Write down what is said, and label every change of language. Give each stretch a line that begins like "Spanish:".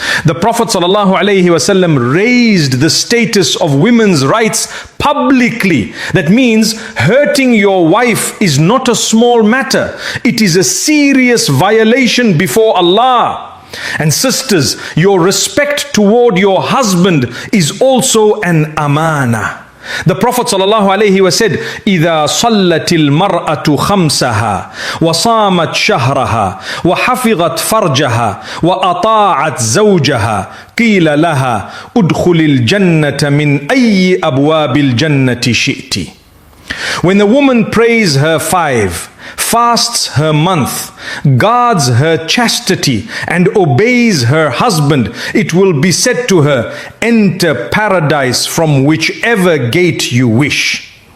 English: The Prophet ﷺ raised the status of women's rights publicly. That means hurting your wife is not a small matter. It is a serious violation before Allah. And sisters, your respect toward your husband is also an amana. The Prophet ﷺ said,
Arabic: إِذَا صَلَّتِ الْمَرْأَةُ خَمْسَهَا وَصَامَتْ شَهْرَهَا وَحَفِظَتْ فَرْجَهَا وَأَطَاعَتْ زَوْجَهَا قِيلَ لَهَا أُدْخُلِ الْجَنَّةَ مِنْ أَيِّ أَبْوَابِ الْجَنَّةِ شِئْتِ.
English: When the woman prays her 5, fasts her month, guards her chastity, and obeys her husband, it will be said to her, enter paradise from whichever gate you wish.